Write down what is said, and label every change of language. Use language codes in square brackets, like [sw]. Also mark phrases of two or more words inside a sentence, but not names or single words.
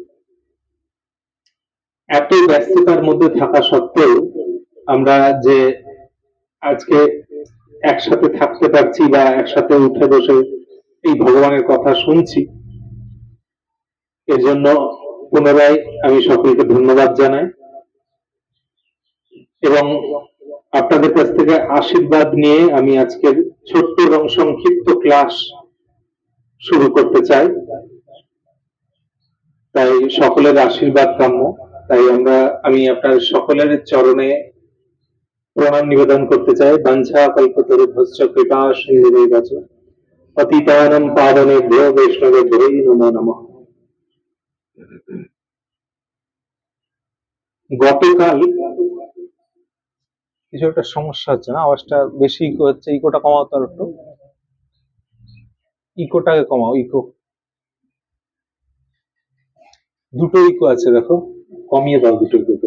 [bn] এত ব্যস্ততার মধ্যে থাকা সত্ত্বেও আমরা যে আজকে একসাথে থাকতে পারছি বা একসাথে উঠে বসে এই ভগবানের কথা শুনছি, এর জন্য পুনরায় আমি সকলকে ধন্যবাদ জানাই এবং আপনাদের কাছ থেকে আশীর্বাদ নিয়ে আমি আজকের ছোট্ট এবং সংক্ষিপ্ত ক্লাস শুরু করতে চাই। তাই সকলের আশীর্বাদ কাম্য। তাই আমি আপনার সকলের চরণে প্রণাম নিবেদন করতে চাই। [sa] বাঞ্ছা কল্পতরুভ্যশ্চ কৃপা সিন্ধুভৈব চ পতিতানাং পাবনেভ্যো বৈষ্ণবেভ্যো নমো নমঃ। [bn] গতকাল কিছু একটা সমস্যা হচ্ছে না, আওয়াজটা বেশি ইকো হচ্ছে, ইকোটা কমাও তো একটু, ইকোটাকে কমাও, ইকো দুটো ইকো আছে, দেখো কমিয়ে দাও দুটো ইকো।